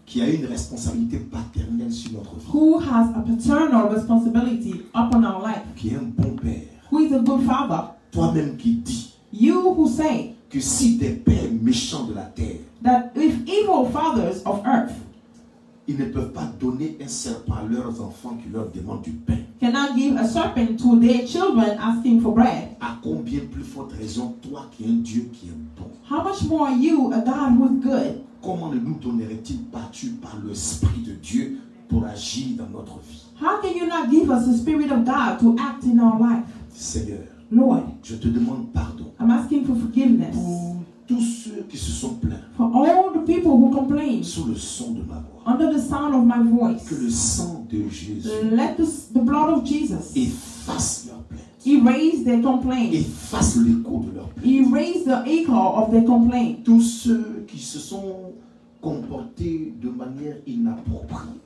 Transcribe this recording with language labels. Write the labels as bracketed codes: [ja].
[fr] qui a une responsabilité paternelle sur notre vie, [en] who has a paternal responsibility upon our life, [fr] qui est un bon Père, [en] who is a good father, [fr] toi-même qui dis [en] you who say [fr] que si des pères méchants de la terre, [en] that if evil fathers of earth [fr] ils ne peuvent pas donner un serpent à leurs enfants qui leur demandent du pain, [en] cannot give a serpent to their children asking for bread, [fr] à combien plus forte raison toi qui es un Dieu qui est bon, [en] how much more you, a God who is good, [fr] comment ne nous donnerait-il pas Dieu par l'Esprit de Dieu pour agir dans notre vie? [en] How can you not give us the Spirit of God to act in our life? [fr] Seigneur, [en] Lord, [fr] je te demande pardon [en] I'm asking for forgiveness [fr] pour tous ceux qui se sont plaints [en] for all the people who complain [fr] sous le son de ma voix. [en] under the sound of my voice. [fr] Que le sang de Jésus [en] Let the blood of Jesus [fr] efface leurs plaintes, [en] erase their complaint. [fr] efface l'écho de leurs plaintes. [en] Erase the echo of their complaint. [fr] Tous ceux qui se sont comportés de manière inappropriée,